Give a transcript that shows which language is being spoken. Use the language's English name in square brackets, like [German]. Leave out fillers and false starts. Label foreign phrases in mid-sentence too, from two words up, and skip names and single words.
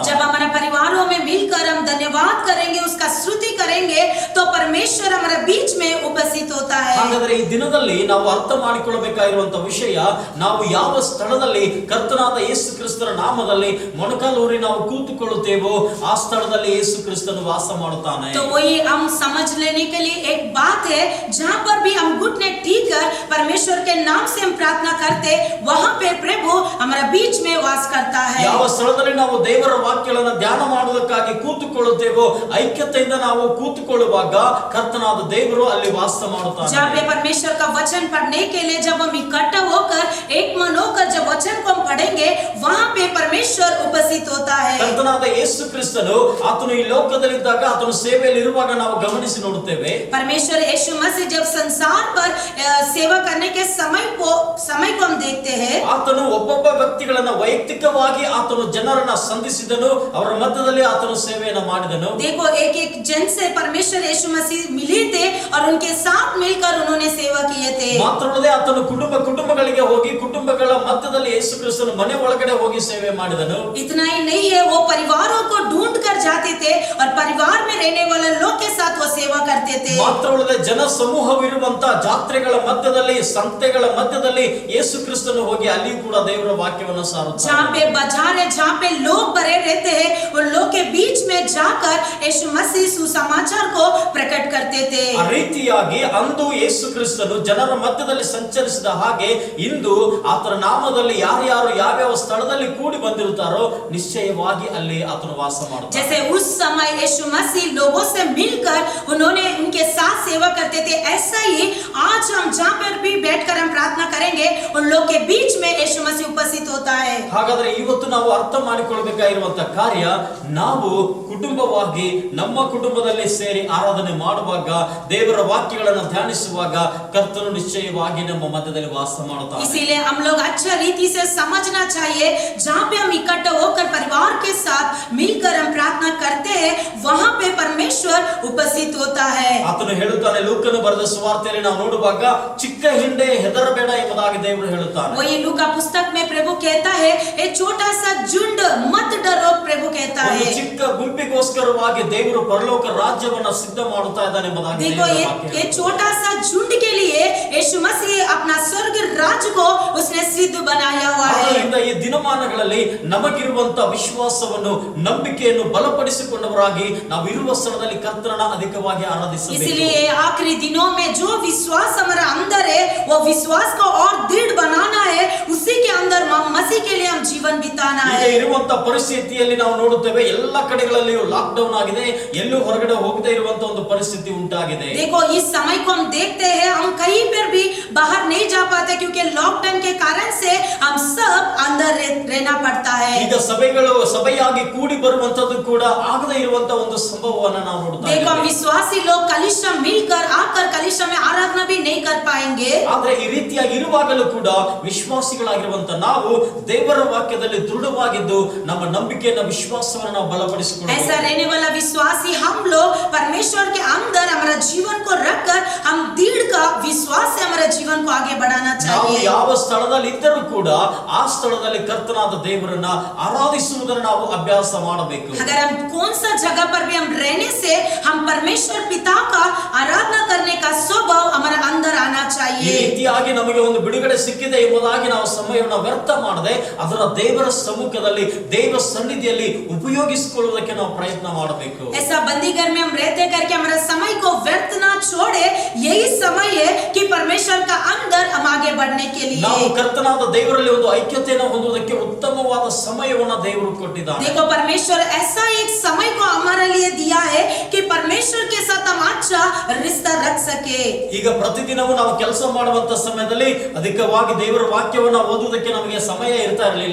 [Hindi] जब हमारे परिवारों में मिलकर हम धन्यवाद करेंगे, उसका स्तुति करेंगे तो परमेश्वर हमारे बीच में उपस्थित होता है. [Kannada] ಹಾಗಾದ್ರೆ ಈ ದಿನದಲ್ಲಿ ನಾವು ಅರ್ಥ ಮಾಡಿಕೊಳ್ಳಬೇಕಾಗಿರುವಂತಹ ವಿಷಯ, ನಾವು ಯಾವ ಸ್ಥಳದಲ್ಲಿ ಕರ್ತನಾದ ಯೇಸು ಕ್ರಿಸ್ತನ ನಾಮದಲ್ಲಿ ಮೊಣಕಾಲೂರಿ ನಾವು ಕೂತುಕೊಳ್ಳುತ್ತೇವೋ ಆ ಸ್ಥಳದಲ್ಲಿ ಯೇಸು ಕ್ರಿಸ್ತನು ವಾಸ ಮಾಡುತ್ತಾನೆ. [Hindi] तो वही हम समझ लेने के लिए एक बात है, जहाँ पर भी हम घुटने टेक कर परमेश्वर के नाम से हम प्रार्थना करते वहाँ पे प्रभु हमारे बीच में वास करता है. [Kannada] ಯಾವ ಸ್ಥಳದಲ್ಲಿ ನಾವು ದೇವರ ವಾಕ್ಯಗಳನ್ನು ಧ್ಯಾನ ಮಾಡುವುದಕ್ಕಾಗಿ ಕೂತುಕೊಳ್ಳುತ್ತೇವೋ, ಐಕ್ಯತೆಯಿಂದ ನಾವು ಕೂತುಕೊಳ್ಳುವಾಗ ಕರ್ತನಾದ ದೇವರು ಅಲ್ಲಿ ವಾಸ ಮಾಡುತ್ತಾನೆ. [Hindi] जहाँ पे परमेश्वर का वचन पढ़ने के लिए जब हम इकट्ठा होकर एक मन होकर जब वचन को हम पढ़ेंगे वहाँ पे परमेश्वर उपस्थित होता है. [Kannada] ಕರ್ತನಾದ ಯೇಸು ಕ್ರಿಸ್ತನು ಆತನು ಈ ಲೋಕದಲ್ಲಿದ್ದಾಗ ಆತನು ಸೇವೆಯಲ್ಲಿ ಇರುವಾಗ ನಾವು ಗಮನಿಸಿ ನೋಡುತ್ತೇವೆ. [Hindi] परमेश्वर यीशु मसीह जब संसार पर सेवा करने के समय को हम देखते हैं. [Kannada] ಆತನು ಒಬ್ಬೊಬ್ಬ ವ್ಯಕ್ತಿಗಳನ್ನ ವೈಯಕ್ತಿಕವಾಗಿ ಆತನು ಜನರನ್ನ ಸಂಧಿಸಿದನು, ಅವರ ಮಧ್ಯದಲ್ಲಿ ಆತನು ಸೇವೆಯನ್ನು ಮಾಡಿದನು. [Hindi] देखो, एक एक जन से परमेश्वर यीशु मसीह मिले थे और उनके साथ मिलकर उन्होंने सेवा किए थे. [Kannada] ಮಾತ್ರವಲ್ಲದೆ ಆತನು ಕುಟುಂಬಗಳಿಗೆ ಹೋಗಿ ಕುಟುಂಬಗಳ ಮಧ್ಯದಲ್ಲಿ ಯೇಸು ಕ್ರಿಸ್ತನು ಮನೆ ಒಳಗಡೆ ಹೋಗಿ ಸೇವೆ ಮಾಡಿದನು. [Hindi] इतना ही नहीं है, वो परिवारों को ढूंढ कर जाते थे और परिवार में रहने वाले लोग के साथ वो सेवा करते थे. [Kannada] ಮಾತ್ರವಲ್ಲದೆ ಜನ ಸಮೂಹವಿರುವಂತ ಜಾತ್ರೆಗಳ ಮಧ್ಯದಲ್ಲಿ, ಸಂತೆಗಳ ಮಧ್ಯದಲ್ಲಿ ಯೇಸು ಕ್ರಿಸ್ತನು ಹೋಗಿ ಅಲ್ಲಿ ಕೂಡ ದೇವರ ವಾಕ್ಯವನ್ನು ಸಾರುತ್ತಾನೆ. [Hindi] जहाँ पे बाजार है, जहाँ पे लोग भरे रहते हैं, उन लोग के बीच में जाकर यीशु मसीह सुसमाचार को प्रकट करते थे. [Kannada] ಆ ರೀತಿಯಾಗಿ ಅಂದು ಯೇಸು ಕ್ರಿಸ್ತನು ಜನರ ಮಧ್ಯದಲ್ಲಿ ಸಂಚರಿಸಿದ ಹಾಗೆ ಇಂದು ಆತನ ನಾಮದಲ್ಲಿ ಯಾರ್ಯಾರು ಯಾವ್ಯಾವ ಸ್ಥಳದಲ್ಲಿ ಕೂಡಿ ಬಂದಿರುತ್ತಾರೋ ನಿಶ್ಚಯವಾಗಿ ಅಲ್ಲಿ ಆತನು ವಾಸ ಮಾಡುತ್ತಾನೆ. [Hindi] जैसे उस समय यीशु मसीह लोगों से मिलकर उन्होंने उनके साथ सेवा करते थे, ऐसा ही आज हम जहाँ पर भी बैठकर हम प्रार्थना करेंगे उन लोग के बीच में यीशु मसीह उपस्थित होता है. [Kannada] ಹಾಗಾದ್ರೆ ಇವತ್ತು ನಾವು ಅರ್ಥ ಮಾಡಿಕೊಳ್ಳಬೇಕಾಗಿರುವಂತ ಕಾರ್ಯ, ನಾವು ಕುಟುಂಬವಾಗಿ ನಮ್ಮ ಕುಟುಂಬದಲ್ಲಿ ಸೇರಿ ಆರಾಧನೆ ಮಾಡುವಾಗ, ದೇವರ ವಾಕ್ಯಗಳನ್ನು ಧ್ಯಾನಿಸುವಾಗ ಕರ್ತನು ನಿಶ್ಚಯವಾಗಿ ನಮ್ಮ ಮಧ್ಯದಲ್ಲಿ ವಾಸ ಮಾಡುತ್ತಾನೆ. [Hindi] इसीलिए हम लोग अच्छा रीति से समझना चाहिए, जहाँ पे हम इकट्ठे होकर परिवार के साथ मिलकर हम प्रार्थना करते हैं वहाँ पे परमेश्वर उपस्थित होता है. [Kannada] ಆತನು ಹೇಳುತ್ತಾನೆ, ಲೂಕನು ಬರೆದ ಸುವಾರ್ತೆಯಲ್ಲಿ ನಾವು ನೋಡುವಾಗ ಚಿಕ್ಕ ಹಿಂಡೆ ಹೆದರಬೇಡ ಎಂಬುದಾಗಿ ದೇವರು ಹೇಳುತ್ತಾನೆ. [Hindi] वही लूका पुस्तक में प्रभु कहता है, एक छोटा सा झुंड मत डरो, प्रभु कहता [Kannada] ಒಂದು [Hindi] है. [Kannada] ಚಿಕ್ಕ ಗುಂಪಿಗೋಸ್ಕರವಾಗಿ ದೇವರು ಪರಲೋಕ ರಾಜ್ಯವನ್ನ ಸಿದ್ಧ ಮಾಡುತ್ತಾ ಇದ್ದಾನೆ ಎಂಬುದಾಗಿ [Hindi] देखो, [Kannada] ದೇವರ ವಾಕ್ಯ [Hindi] ये छोटा सा झुंड के लिए यीशु मसीह अपना स्वर्ग राज्य को उसने सिद्ध बनाया हुआ है. [Kannada] ಆದ್ದರಿಂದ ಈ ದಿನಮಾನಗಳಲ್ಲಿ ನಮಗಿರುವಂತ ವಿಶ್ವಾಸವನ್ನು, ನಂಬಿಕೆಯನ್ನು ಬಲಪಡಿಸಿಕೊಂಡವರಾಗಿ ನಾವು ಇರುವ ಸ್ಥಳದಲ್ಲಿ ಕರ್ತನನ್ನ ಅಧಿಕವಾಗಿ ಆರಾಧಿಸಬೇಕು. [Hindi] इसलिए आखिरी दिनों में जो विश्वास हमारा अंदर है वो विश्वास को और दृढ़ बनाना है, उसी के अंदर मसीह के लिए हम जीवन बिताना [Kannada] ಈಗ [Hindi] है। [Kannada] ಇರುವಂತ ಪರಿಸ್ಥಿತಿಯಲ್ಲಿ ನಾವು ನೋಡುತ್ತೇವೆ ಎಲ್ಲ ಕಡೆಗಳಲ್ಲಿಯೂ ಲಾಕ್ ಡೌನ್ ಆಗಿದೆ, ಎಲ್ಲೂ ಹೊರಗಡೆ ಹೋಗದೇ ಇರುವಂತ ಒಂದು ಪರಿಸ್ಥಿತಿ ಉಂಟಾಗಿದೆ. [Hindi] देखो इस समय को हम देखते हैं, हम कहीं पर भी बाहर नहीं जा पाते क्योंकि लॉकडाउन के कारण से हम सब अंदर रहना पड़ता है। [Kannada] ಈಗ ಸಭೆಯಾಗಿ ಕೂಡಿ ಬರುವಂತದ್ದು ಕೂಡ ಆಗದೇ ಇರುವಂತ ಒಂದು ಸಂಭವವನ್ನ ನಾವು ನೋಡ್ತಾ [Hindi] देखो हम [Kannada] ಇದ್ದೇವೆ. [Hindi] विश्वासी लोग कलिशा मिलकर आकर कलिशा में आराधना भी नहीं कर पाएंगे। [Kannada] ಆದ್ರೆ ಈ ರೀತಿಯಾಗಿ ಇರುವಾಗಲೂ ಕೂಡ ವಿಶ್ವಾಸಿಗಳಾಗಿರುವಂತ ನಾವು ದೇವರ ವಾಕ್ಯದಲ್ಲಿ ದೃಢವಾಗಿದ್ದು ನಮ್ಮ ನಂಬಿಕೆಯನ್ನ ವಿಶ್ವಾಸವನ್ನು ನಾವು ಬಲಪಡಿಸಿಕೊಳ್ಳಬೇಕು. [Hindi] ऐसा रहने वाला विश्वासी हम लोग परमेश्वर के अंदर हमारा जीवन को रखकर हम दृढ़ का विश्वास से हमारा जीवन को आगे बढ़ाना [Kannada] ನಾವು [Hindi] चाहिए। [Kannada] ಯಾವ ಸ್ಥಳದಲ್ಲಿ ಇದ್ದರೂ ಕೂಡ ಆ ಸ್ಥಳದಲ್ಲಿ ಕರ್ತನಾದ ದೇವರನ್ನ ಆರಾಧಿಸುವುದನ್ನು ನಾವು ಅಭ್ಯಾಸ ಮಾಡಬೇಕು. [Hindi] अगर हम कौन सा जगह पर भी हम रहने से हम परमेश्वर पिता का आराधना करने का स्वभाव हमारे अंदर आना [Kannada] ಈ [Hindi] चाहिए। [Kannada] ರೀತಿಯಾಗಿ ನಮಗೆ ಒಂದು ಬಿಡುಗಡೆ ಸಿಕ್ಕಿದೆ ಎಂಬುದಾಗಿ ನಾವು ಸಮಯವನ್ನು ವ್ಯರ್ಥ ಮಾಡದೆ ಅದರ ದೇವರ ಸಮ್ಮುಖದಲ್ಲಿ ದೇವ ಸನ್ನಿಧಿಯಲ್ಲಿ ಉಪಯೋಗಿಸಿಕೊಳ್ಳುವುದಕ್ಕೆ ನಾವು ಪ್ರಯತ್ನ ಮಾಡಬೇಕು. [Hindi] ऐसा बंदी घर में हम रहते करके हमारा समय को व्यर्थ ना छोड़े, यही समय है कि परमेश्वर का अंदर हम आगे बढ़ने के [Kannada] ನಾವು [Hindi] लिए। [Kannada] ಕರ್ತನಾದ ದೇವರಲ್ಲಿ ಒಂದು ಐಕ್ಯತೆಯನ್ನು ಹೊಂದುವುದಕ್ಕೆ ಉತ್ತಮವಾದ ಸಮಯವನ್ನು ದೇವರು ಕೊಟ್ಟಿದ್ದಾನೆ. [Hindi] देखो परमेश्वर ऐसा एक समय को हमारे लिए दिया है कि परमेश्वर के साथ हम अच्छा रिश्ता रख सके। [Kannada] ಈಗ ಪ್ರತಿದಿನವೂ ನಾವು ಕೆಲಸ ಮಾಡುವಂತ ಸಮಯದಲ್ಲಿ ಅಧಿಕವಾಗಿ ದೇವರ ವಾಕ್ಯವನ್ನು ಓದುವುದಕ್ಕೆ ನಮಗೆ ಸಮಯ ಇರ್ತಾ ಇರಲಿಲ್ಲ.